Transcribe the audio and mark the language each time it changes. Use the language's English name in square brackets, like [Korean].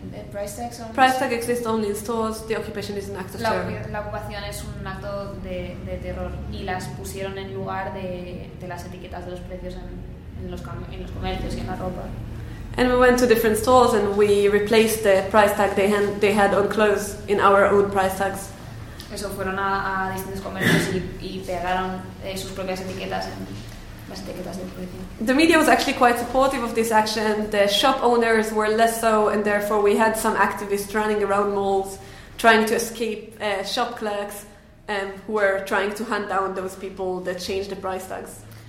[English] price tag exists only in stores, the occupation is an act of terror. [Spanish] La ocupación es un acto de terror y las pusieron en lugar de las etiquetas de los precios en los comercios y en la ropa. [English] And we went to different stores and we replaced the price tag they had on clothes in our own price tags. [Spanish] Eso fueron a distintos comercios y pegaron sus propias etiquetas en las etiquetas del precio. [English] The media was actually quite supportive of this action. The shop owners were less so, and therefore we had some activists running around malls trying to escape shop clerks who were trying to hunt down those people that changed the price tags.